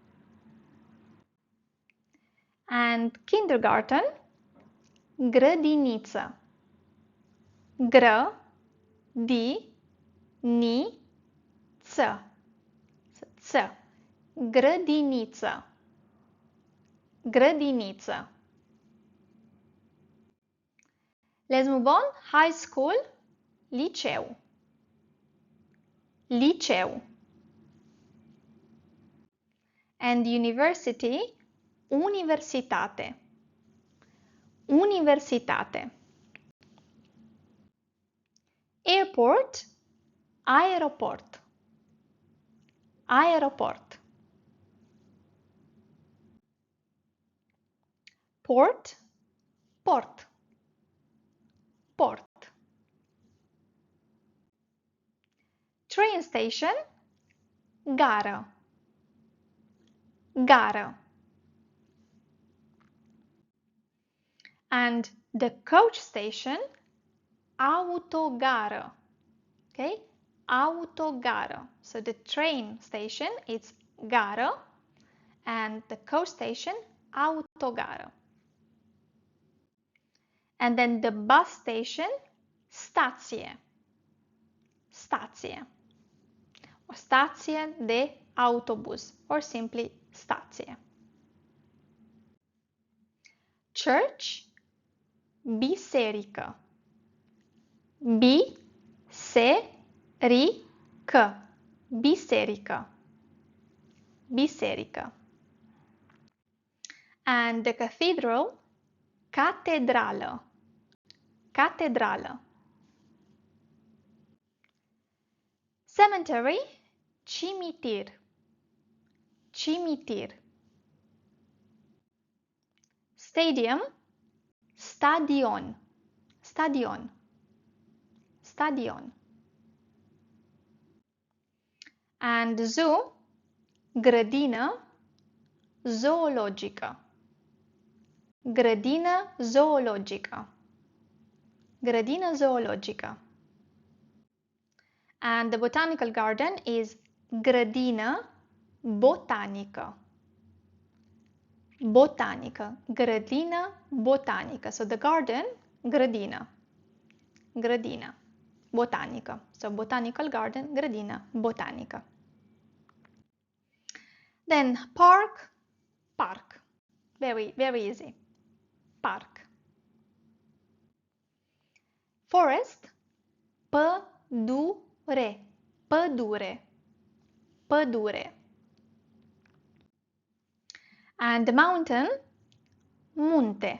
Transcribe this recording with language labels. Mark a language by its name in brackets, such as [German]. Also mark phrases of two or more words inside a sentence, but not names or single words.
[English] And kindergarten, [Romanian] grădiniță, grădiniță, grădiniță, grădiniță. [English] Let's move on. High school, [Romanian] liceu, liceu. [English] And university, [Romanian] universitate, universitate. Airport, aeroport, aeroport. Port, port, port. [English] Train station, [Romanian] gară, gară. [English] And the coach station, autogară. [Romanian] Okay? Autogară. [English] So the train station is gară and the coach station, autogară. And then the bus station, [Romanian] stație, stație. O stație de autobuz, [English] or simply stație. [Romanian] Church, biserică. Biserică. Biserică. Biserică. [English] And the cathedral, [Romanian] catedrală. Catedrală. Cemetery, cimitir. Cimitir. Stadium, stadion. Stadion. Stadion. [English] And zoo, [Romanian] grădină zoologică. Grădină zoologică. Grădină zoologică. [English] And the botanical garden is [Romanian] grădină botanică. Botanică. Grădină botanică. [English] So the garden, [Romanian] grădină. Grădină botanică. [English] So botanical garden, [Romanian] grădină botanică. [English] Then park, park. Very, very easy. Park. Forest, [Romanian] pădure. Pădure. Pădure. [English] And the mountain, [Romanian] munte.